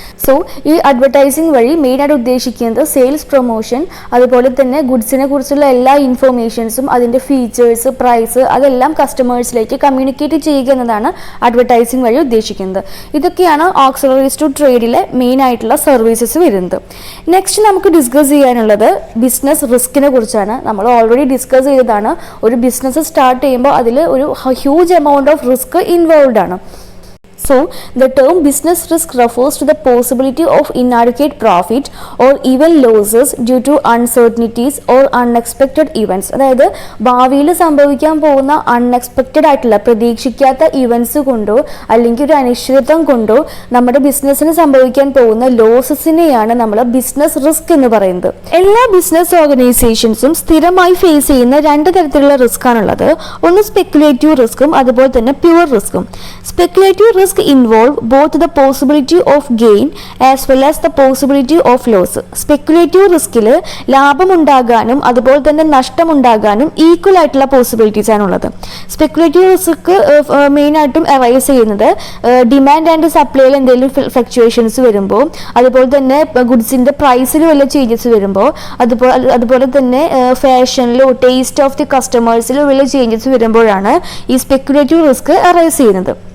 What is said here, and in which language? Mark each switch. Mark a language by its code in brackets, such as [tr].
[ml] So ഈ advertising വഴി മെയിനായിട്ട് ഉദ്ദേശിക്കുന്നത് സെയിൽസ് പ്രൊമോഷൻ, അതുപോലെ തന്നെ ഗുഡ്സിനെ കുറിച്ചുള്ള എല്ലാ ഇൻഫർമേഷൻസും അതിൻ്റെ ഫീച്ചേഴ്സ്, പ്രൈസ് അതെല്ലാം കസ്റ്റമേഴ്സിലേക്ക് കമ്മ്യൂണിക്കേറ്റ് ചെയ്യുക എന്നതാണ് അഡ്വർടൈസിങ് വഴി ഉദ്ദേശിക്കുന്നത്. ഇതൊക്കെയാണ് ഓക്സിലറീസ് ടു ട്രേഡിലെ മെയിൻ ആയിട്ടുള്ള സർവീസസ് വരുന്നത്. നെക്സ്റ്റ് നമുക്ക് ഡിസ്കസ് ചെയ്യാനുള്ളത് ബിസിനസ് റിസ്കിനെ കുറിച്ചാണ്. നമ്മൾ ഓൾറെഡി ഡിസ്കസ് ചെയ്തതാണ്. ഒരു ബിസിനസ് സ്റ്റാർട്ട് ചെയ്യുമ്പോൾ അതിൽ ഒരു huge amount of risk involve ആണ്. [en] So, the term business risk refers to the possibility of inadequate profit or even losses due to uncertainties or unexpected events. [ml] അതായത് ഭാവിയിൽ സംഭവിക്കാൻ പോകുന്ന അൺഎക്സ്പെക്റ്റഡ് ആയിട്ടുള്ള പ്രതീക്ഷിക്കാത്ത ഇവൻസ് കൊണ്ടോ അല്ലെങ്കിൽ ഒരു അനിശ്ചിതത്വം കൊണ്ടോ നമ്മുടെ ബിസിനസ്സിന് സംഭവിക്കാൻ പോകുന്ന ലോസസിനെയാണ് നമ്മൾ ബിസിനസ് റിസ്ക് എന്ന് പറയുന്നത്. എല്ലാ ബിസിനസ് ഓർഗനൈസേഷൻസും സ്ഥിരമായി ഫേസ് ചെയ്യുന്ന രണ്ട് തരത്തിലുള്ള റിസ്ക് ആണുള്ളത്. ഒന്ന് സ്പെക്കുലേറ്റീവ് റിസ്ക്കും അതുപോലെ തന്നെ pure റിസ്ക്കും. [en] Speculative risk involve both the possibility of gain as well as the possibility of loss. [ml] Speculative റിസ്കിൽ ലാഭമുണ്ടാകാനും അതുപോലെ തന്നെ നഷ്ടമുണ്ടാകാനും ഈക്വൽ ആയിട്ടുള്ള പോസിബിലിറ്റീസ് ആണുള്ളത്. സ്പെക്കുലേറ്റീവ് റിസ്ക് മെയിനായിട്ടും അറൈസ് ചെയ്യുന്നത് ഡിമാൻഡ് ആൻഡ് സപ്ലൈയിൽ എന്തെങ്കിലും ഫ്ലക്ച്വേഷൻസ് വരുമ്പോൾ, അതുപോലെ തന്നെ ഗുഡ്സിൻ്റെ പ്രൈസിൽ വല്ല ചേഞ്ചസ് വരുമ്പോൾ, അതുപോലെ തന്നെ ഫാഷനിലോ ടേസ്റ്റ് ഓഫ് ദി കസ്റ്റമേഴ്സിലോ വല്ല ചേഞ്ചസ് വരുമ്പോഴാണ് ഈ സ്പെക്കുലേറ്റീവ് റിസ്ക് അറൈസ് ചെയ്യുന്നത്.